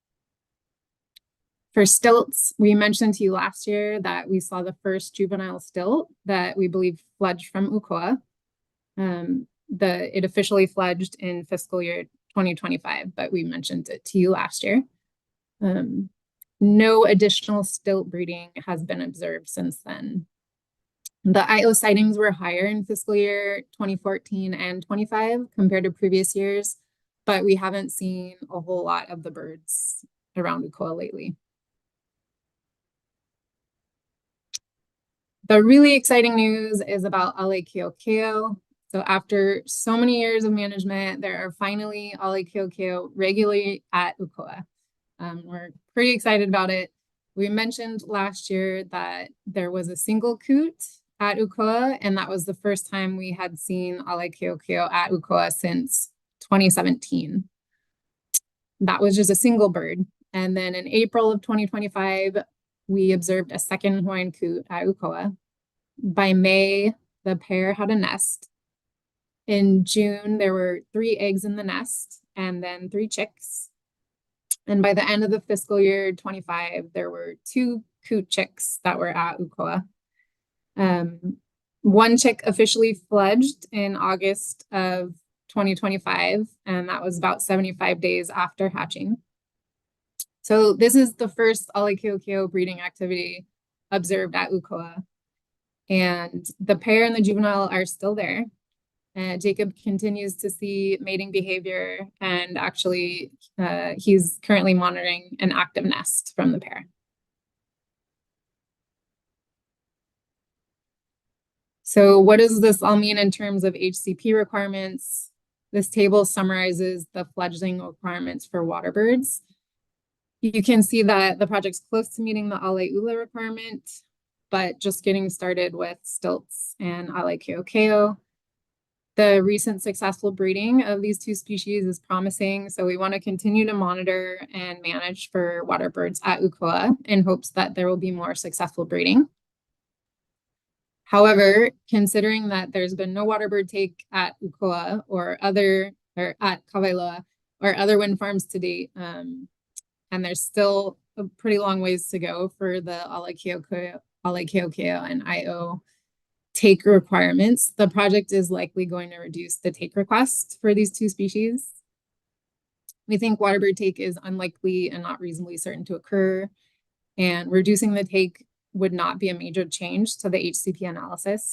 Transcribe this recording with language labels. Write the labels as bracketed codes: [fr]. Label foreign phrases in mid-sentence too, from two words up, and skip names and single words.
[en] For stilts, we mentioned to you last year that we saw the first juvenile stilt that we believe fledged from Ukoa. It officially fledged in fiscal year 2025, but we mentioned it to you last year. No additional stilt breeding has been observed since then. The aeʻo sightings were higher in fiscal year 2014 and 25 compared to previous years, but we haven't seen a whole lot of the birds around Ukoa lately. The really exciting news is about ʻAʻikeʻakē. So after so many years of management, there are finally ʻAʻikeʻakē regularly at Ukoa. We're pretty excited about it. We mentioned last year that there was a single coot at Ukoa, and that was the first time we had seen ʻAʻikeʻakē at Ukoa since 2017. That was just a single bird. And then in April of 2025, we observed a second Hawaiian coot at Ukoa. By May, the pair had a nest. In June, there were 3 eggs in the nest and then 3 chicks. And by the end of the fiscal year 25, there were 2 coot chicks that were at Ukoa. One chick officially fledged in August of 2025, and that was about 75 days after hatching. So this is the first ʻAʻikeʻakē breeding activity observed at Ukoa. And the pair and the juvenile are still there. Jacob continues to see mating behavior, and actually he's currently monitoring an active nest from the pair. So what does this all mean in terms of HCP requirements? This table summarizes the fledgling requirements for waterbirds. You can see that the project's close to meeting the alae requirement, but just getting started with stilts and ʻAʻikeʻakē. The recent successful breeding of these two species is promising, so we want to continue to monitor and manage for water birds at Ukoa in hopes that there will be more successful breeding. However, considering that there's been no water bird take at Ukoa or at Kawailoa or other wind farms to date, and there's still a pretty long ways to go for the ʻAkeʻakē and aeʻo take requirements, the project is likely going to reduce the take request for these two species. We think water bird take is unlikely and not reasonably certain to occur, and reducing the take would not be a major change to the HCP analysis.